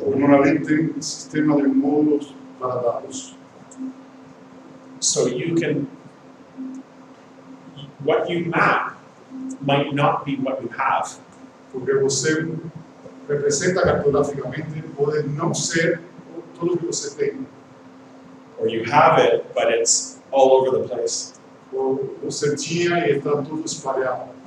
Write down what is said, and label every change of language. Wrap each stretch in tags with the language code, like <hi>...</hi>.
<es>Normalmente un sistema de módulos para datos.</es> <en>So you can, what you map might not be what you have.</en> <pt>Porque você representa cartográficamente pode não ser tudo o que você tem.</pt> <en>Or you have it, but it's all over the place.</en> <pt>Ou você tinha e está tudo espalhado</pt>